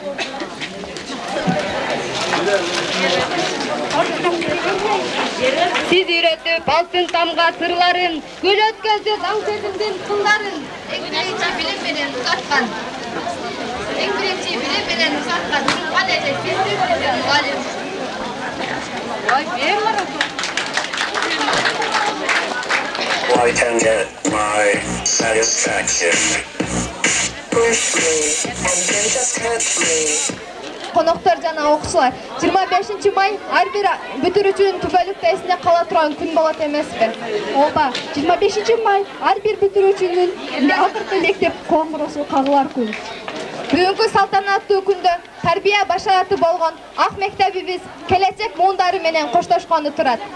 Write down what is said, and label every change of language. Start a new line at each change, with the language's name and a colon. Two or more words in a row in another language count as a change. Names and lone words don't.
Kyrgyz: Сиз үйрөтүп алтын тамга сырларын, гүл өткөздү заң сезимдин кылдарын. Эң биринчи билим менен узаткан. Кане эле сиз мугалим. Ой, бер.
English: I can get my satisfaction. Push me and then just hurt me.
Kyrgyz: Коноктор жана окуучулар, 25 май ар бир бүтүрүүчүнүн түбөлүк тестине кала турган күн болот эмеспи? Ооба, 25 май ар бир бүтүрүүчүнүн акыркы мектеп коңгуросу кагылар күн. Бүгүнкү салтанаттуу күндө тарбия башараты болгон ак мектебибиз келечек муундары менен коштошкону турат.